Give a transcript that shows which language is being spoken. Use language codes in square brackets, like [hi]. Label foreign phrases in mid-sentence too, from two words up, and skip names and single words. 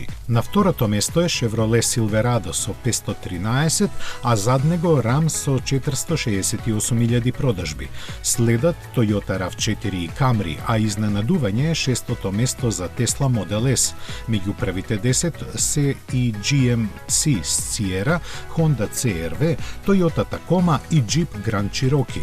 [mk] На второто место е Chevrolet Silverado со 513, а зад него Ram со 468,000 продажби. Следат Toyota RAV4 и Camry, а изненадување е шестото место за Tesla Model S. Меѓу првите 10 се и GMC Sierra, Honda CR-V, Toyota Tacoma и Jeep Grand Cherokee.